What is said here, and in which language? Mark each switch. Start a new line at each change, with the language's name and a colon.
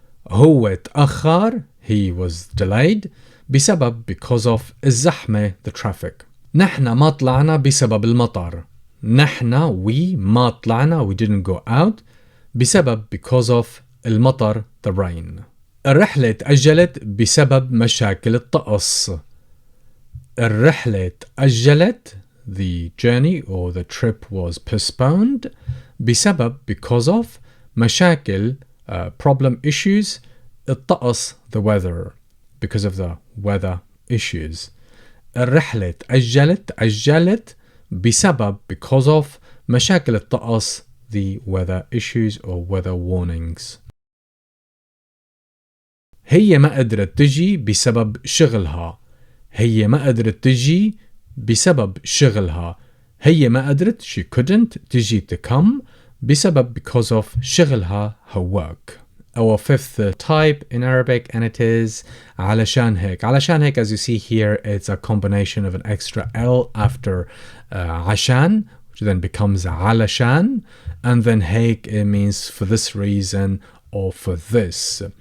Arabic: هو تأخر,
English: he was delayed, بسبب, because of, الزحمة, the traffic.
Arabic: نحن ما طلعنا بسبب المطر.
English: نحن, we,
Arabic: ما طلعنا,
English: we didn't go out, بسبب, because of, المطر, the rain.
Arabic: الرحلة تأجلت بسبب مشاكل الطقس. الرحلة تأجلت,
English: the journey or the trip was postponed, بسبب, because of, مشاكل, problem issues, الطقس, the weather, because of the weather issues.
Arabic: الرحلة تأجلت بسبب,
English: because of,
Arabic: مشاكل الطقس,
English: the weather issues or weather warnings.
Arabic: هي ما قدرت تجي بسبب شغلها. هي ما قدرت تجي بسبب شغلها. هي ما قدرت,
English: she couldn't, تجي, to come, بسبب, because of, شغلها, her work. Our fifth type in Arabic, and it is
Arabic: علشان هيك. علشان هيك,
English: as you see here, it's a combination of an extra L after عشان, which then becomes علشان, and then هيك, it means for this reason or for this.